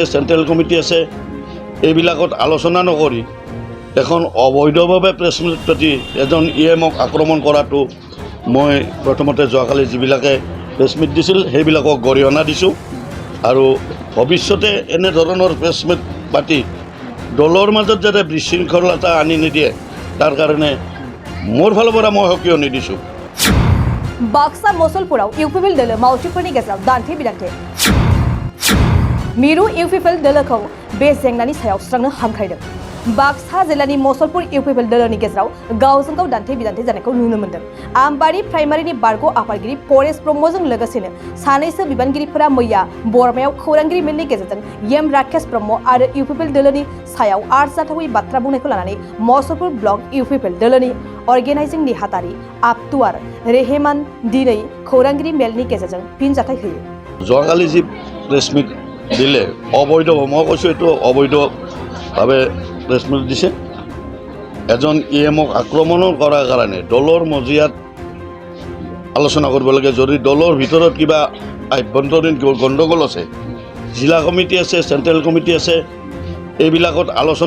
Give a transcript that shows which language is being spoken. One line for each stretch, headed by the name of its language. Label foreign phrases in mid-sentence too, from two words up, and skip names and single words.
Assamese: চেণ্ট্ৰেল কমিটি আছে এইবিলাকত আলোচনা নকৰি এখন অবৈধভাৱে প্ৰেছ মিট পাতি এজন ইএমক আক্ৰমণ কৰাটো মই প্ৰথমতে যোৱাকালি যিবিলাকে প্ৰেছ মিট দিছিল সেইবিলাকক গৰিহণা দিছোঁ আৰু ভৱিষ্যতে এনেধৰণৰ প্ৰেছ মিট পাতি দলৰ মাজত যাতে বিশৃংখলতা আনি নিদিয়ে তাৰ কাৰণে মোৰ ফালৰ পৰা মই সকিয়নি দিছোঁ
Bodo: बाक्सा मसलपुराव इउपिपिएल दोलो मावथिफोरनि गेजेराव दान्थे बिदान्थे मिरु इउपिपिएल दोलोखौ बे जेंनानि सायाव सुस्रांनो हांख्रायदों बाक्सा जिल्लानि मसलपुर इउपिपिएल दोलोनि गेजेराव गावजों गाव दान्थे बिदान्थे जानायखौ नुनो मोन्दों आमबारि प्राइमारिनि बारग' आफादगिरि परेश ब्रह्मजों लोगोसेनो सानैसो बिबानगिरिफोरा मैया बरमायाव खौरांगिरि मेलनि गेजेरजों एम राकेश ब्रह्म आरो इउपिपिएल दोलोनि सायाव आरजाथावै बाथ्रा बुंनायखौ लानानै मसलपुर ब्लक इउपिपिएल दोलोनि अर्गेनाइजिं नेहाथारि आब्तुवार रेहेमान दिनै खौरांगिरि मेलनि गेजेरजों फिनजाथाय होयो
Assamese: যোৱাকালি যি প্ৰেছ মিট দিলে অবৈধ মই কৈছোঁ এইটো অবৈধভাৱে প্ৰেছ মিট দিছে এজন ইএমক আক্ৰমণ কৰাৰ কাৰণে দলৰ মজিয়াত আলোচনা কৰিব লাগে যদি দলৰ ভিতৰত কিবা আভ্যন্তৰীণ গণ্ডগোল আছে জিলা কমিটি আছে চেণ্ট্ৰেল কমিটি আছে এইবিলাকত আলোচনা